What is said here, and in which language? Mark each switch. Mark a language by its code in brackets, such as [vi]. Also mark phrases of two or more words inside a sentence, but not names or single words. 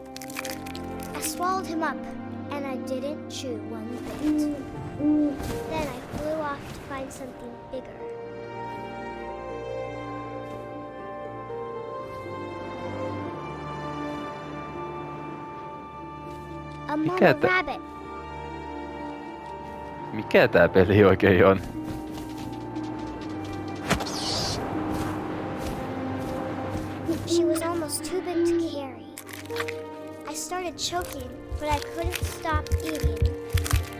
[en] I swallowed him up, and I didn't chew one bit. Then I flew off to find something bigger. A mama rabbit. [fi] Mikä tää peli oikein on? [en] She was almost too big to carry. I started choking, but I couldn't stop eating.